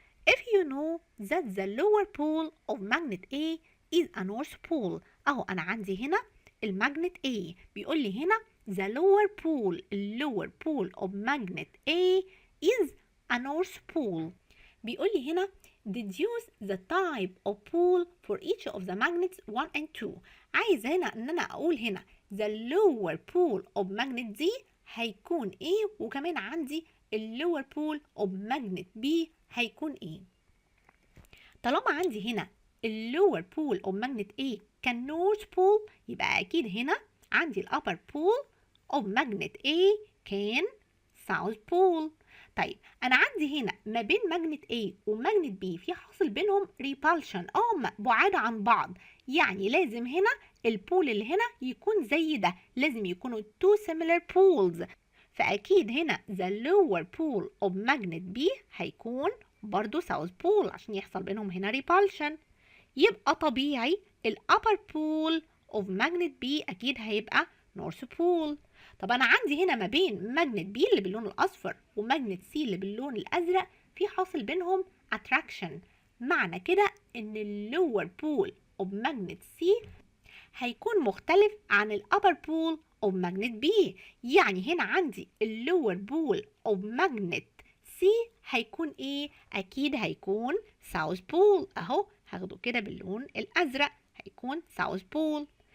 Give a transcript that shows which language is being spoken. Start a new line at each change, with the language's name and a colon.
English: If you know that the lower pole of magnet A is a north pole،
Arabic: اهو انا عندي هنا المagnet A بيقول لي هنا
English: the lower pole of magnet A is a north pole.
Arabic: بيقول لي هنا
English: deduce the type of pole for each of the magnets 1 and 2.
Arabic: عايز هنا ان انا اقول هنا
English: the lower pole of magnet D
Arabic: هيكون ايه، وكمان عندي
English: lower pole of magnet B
Arabic: هيكون ايه. طالما عندي هنا
English: lower pole of magnet A كان north pole
Arabic: يبقى اكيد هنا عندي
English: upper pole of magnet A كان south pole.
Arabic: طيب انا عندي هنا ما بين ماجنت A وماجنت B في حاصل بينهم ريبالشن بعاد عن بعض، يعني لازم هنا البول اللي هنا يكون زي ده، لازم يكونوا
English: two similar poles،
Arabic: فاكيد هنا
English: the lower pole of magnet B
Arabic: هيكون برضو
English: south pole
Arabic: عشان يحصل بينهم هنا repulsion. يبقى طبيعي
English: upper pole of magnet B
Arabic: اكيد هيبقى
English: north pole.
Arabic: طب انا عندي هنا ما بين ماجنت بي اللي باللون الاصفر وماجنت سي اللي باللون الازرق في حاصل بينهم attraction، معنى كده ان
English: اللور pole of magnet C
Arabic: هيكون مختلف عن
English: الابر pole of magnet B,
Arabic: يعني هنا عندي اللور بول اوف ماجنت سي هيكون ايه؟ اكيد هيكون ساوث بول، اهو هاخده كده باللون الازرق هيكون ساوث بول.